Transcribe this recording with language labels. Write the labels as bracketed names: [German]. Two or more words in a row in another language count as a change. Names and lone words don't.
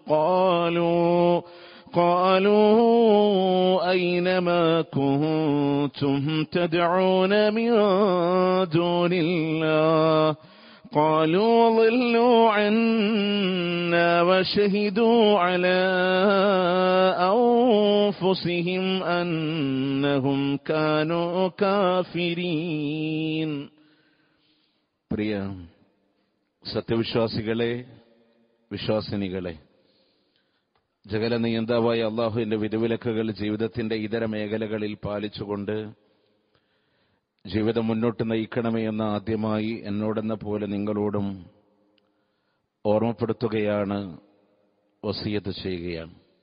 [Arabic] قالوا أين ما كنتم تدعون من دون الله قالوا ضلوا عنا وشهدوا على أنفسهم أنهم كانوا كافرين. [Malayalam] പ്രിയ സത്യവിശ്വാസികളെ, വിശ്വാസിനികളെ, ജഗല നിയന്താവായ അള്ളാഹുവിന്റെ വിധിവിലക്കുകൾ ജീവിതത്തിന്റെ ഇതര മേഖലകളിൽ പാലിച്ചുകൊണ്ട് ജീവിതം മുന്നോട്ട് നയിക്കണമേ എന്ന് ആദ്യമായി എന്നോടെന്ന പോലെ നിങ്ങളോടും ഓർമ്മപ്പെടുത്തുകയാണ്, വസിയത്ത് ചെയ്യുകയാണ്.